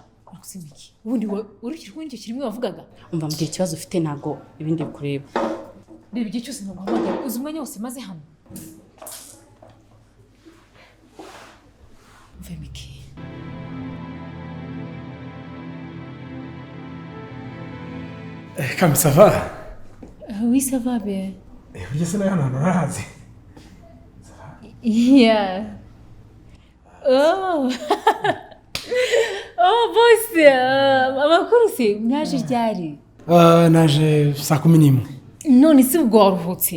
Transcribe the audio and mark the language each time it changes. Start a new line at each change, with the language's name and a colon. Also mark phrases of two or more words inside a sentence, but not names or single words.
Kinyarwanda: Miki. Ubundi urukiri kuri icyo kirimo wavugaga. Umva mbye ikibazo ufite nago ibindi bikureba. Reba igihe cyose naguhamagara uzi umwanya wose maze hano. Miki.
French: Comme ça va? Oui, ça va bien.
Kinyarwanda: Burya se nayo hano urahazi? Yeah. Oh, boss, amakuru se mwaje ryari? Naje 11:00. None si ubwo waruhutse?